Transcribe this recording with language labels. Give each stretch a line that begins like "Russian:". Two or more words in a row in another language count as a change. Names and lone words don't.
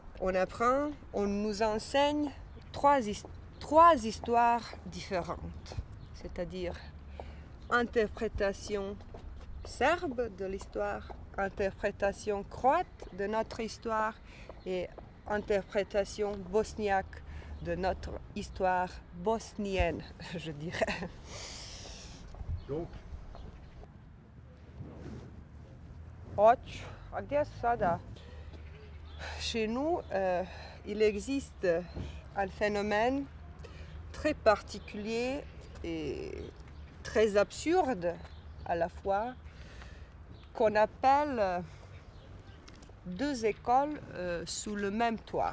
French: On apprend, on nous enseigne trois histoires différentes, c'est-à-dire interprétation serbe de l'histoire, interprétation croate de notre histoire et interprétation bosniaque de notre histoire bosnienne, je dirais. Donc
Bosnian: A gdje su sada?
French: Chez nous, il existe un phénomène très particulier et très absurde à la fois, qu'on appelle deux écoles sous le même toit.